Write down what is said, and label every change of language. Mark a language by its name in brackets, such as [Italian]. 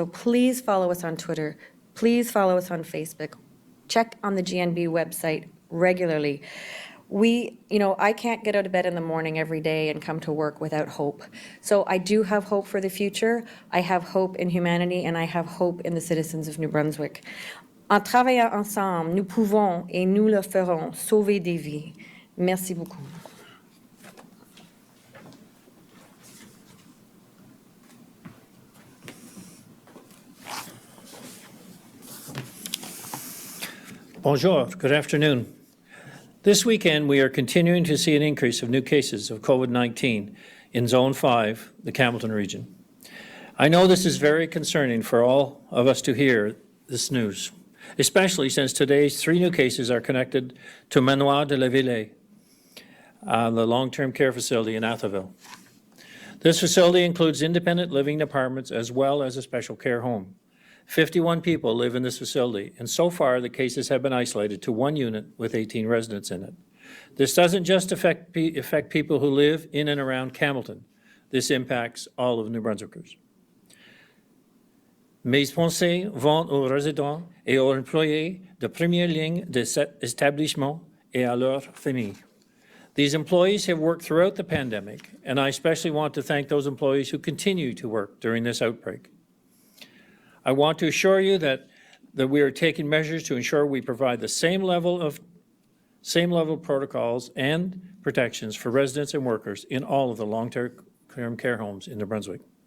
[English] So please follow us on Twitter. Please follow us on Facebook. Check on the GNB website regularly. I can't get out of bed in the morning every day and come to work without hope. So I do have hope for the future. I have hope in humanity, and I have hope in the citizens of New Brunswick. [French] En travaillant ensemble, nous pouvons et nous le ferons sauver des vies. Merci beaucoup. [English] Bonjour, good afternoon. This weekend, we are continuing to see an increase of new cases of COVID-19 in Zone 5, the Campbellton region. I know this is very concerning for all of us to hear this news, especially since today's 3 new cases are connected to Manoir de la Ville, the long-term care facility in Atholville. This facility includes independent living apartments as well as a special care home. 51 people live in this facility, and so far the cases have been isolated to 1 unit with 18 residents in it. This doesn't just affect people who live in and around Campbellton. This impacts all of New Brunswickers. [French] Mes pensées vont aux résidents et aux employés de première ligne de cet établissement et à leurs familles. [English] These employees have worked throughout the pandemic, and I especially want to thank those employees who continue to work during this outbreak. I want to assure you that we are taking measures to ensure we provide the same level of protocols and protections for residents and workers in all of the long-term care homes in New Brunswick.